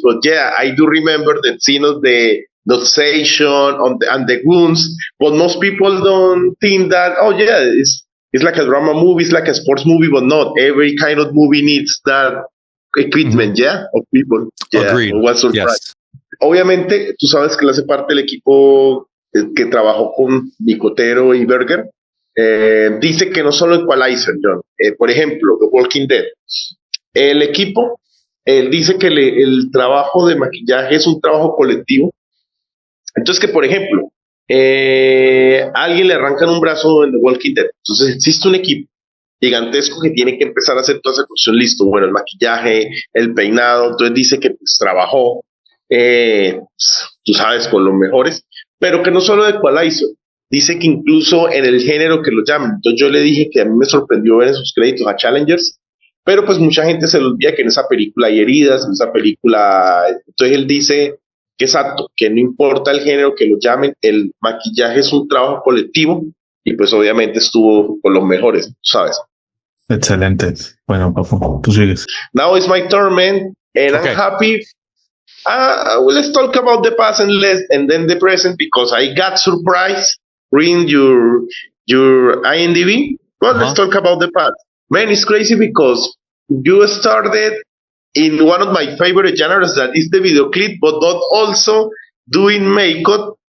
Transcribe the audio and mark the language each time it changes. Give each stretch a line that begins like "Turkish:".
English: But yeah, I do remember the scene of the station and the wounds. But most people don't think that, oh yeah, it's like a drama movie, it's like a sports movie, but not every kind of movie needs that equipment, yeah, of people. Yeah, agreed. Was surprised. Yes.
Spanish: Obviamente, tú sabes que él hace parte del equipo que trabajó con Nicotero y Berger. Dice que no solo Equalizer, Jhon. Por ejemplo, The Walking Dead. El equipo dice que el trabajo de maquillaje es un trabajo colectivo. Entonces, que por ejemplo, a alguien le arrancan un brazo en The Walking Dead. Entonces, existe un equipo gigantesco que tiene que empezar a hacer toda esa cuestión. Listo, bueno, el maquillaje, el peinado. Entonces dice que pues trabajó, tú sabes, con los mejores, pero que no solo de Equalizer, dice que incluso en el género que lo llaman. Entonces yo le dije que a mí me sorprendió ver en sus créditos a Challengers, pero pues mucha gente se le olvida que en esa película hay heridas, en esa película. Entonces él dice que exacto, que no importa el género que lo llamen, el maquillaje es un trabajo colectivo, y pues obviamente estuvo con los mejores, ¿sabes? Excelente. Bueno, Papu, tú sigues.
English: Now it's my turn, man, and okay. I'm happy. Well, let's talk about the past and then the present, because I got surprised reading your IMDb. Well, let's talk about the past. Man, it's crazy because you started in one of my favorite genres, that is the video clip, but not also doing makeup.